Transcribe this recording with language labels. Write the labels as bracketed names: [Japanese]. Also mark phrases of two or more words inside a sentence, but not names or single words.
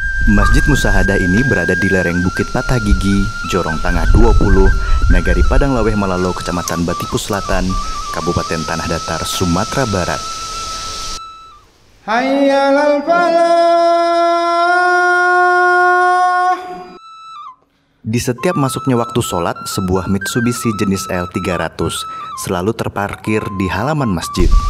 [Indonesian] Masjid Musahadah ini berada di lereng Bukit Patah Gigi, Jorong Tangah 20, Nagari Padang Laweh Malalo, Kecamatan Batipu Selatan, Kabupaten Tanah Datar, Sumatera Barat. [Arabic] Hayya 'alal falah. [Indonesian] Di setiap masuknya waktu sholat, sebuah Mitsubishi jenis L300 selalu terparkir di halaman masjid.